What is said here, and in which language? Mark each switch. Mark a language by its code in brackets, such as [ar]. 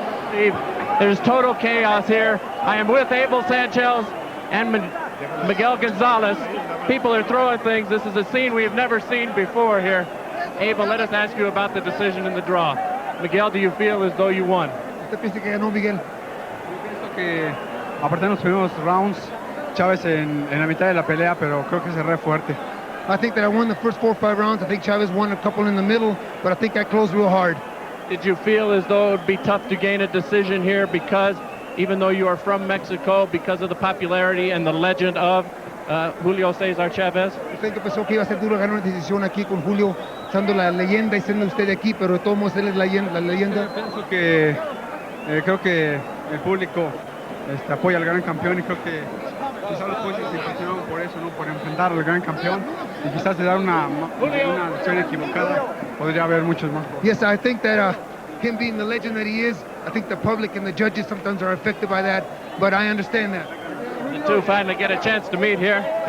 [en] Steve, there's total chaos here. I am with Abel Sanchez and Miguel Gonzalez. People are throwing things. This is a scene we've never seen before here. Abel, let us ask you about the decision in the draw. Miguel, do you feel as though you won? [es] ¿Usted piensa que ganó Miguel? Yo pienso que aparte de los primeros rounds, Chávez en la mitad de la pelea, pero creo que cerré fuerte. [en] I think that I won the first 4 or 5 rounds. I think Chavez won a couple in the middle, but I think I closed real hard. Did you feel as though it would be tough to gain a decision here because, even though you are from Mexico, because of the popularity and the legend of Julio César Chávez? [es] Usted que pensó que iba a ser duro ganar una decisión aquí con Julio, siendo la leyenda y siendo usted de aquí, pero de todos modos él es la leyenda. Pienso que creo que el público apoya al gran campeón y creo que quizás los jueces se impresionaron por eso, ¿no? Por enfrentar al gran campeón y quizás de dar una decisión equivocada podría haber muchos más. [en] Yes, I think that him being the legend that he is, I think the public and the judges sometimes are affected by that, but I understand that. The two finally get a chance to meet here.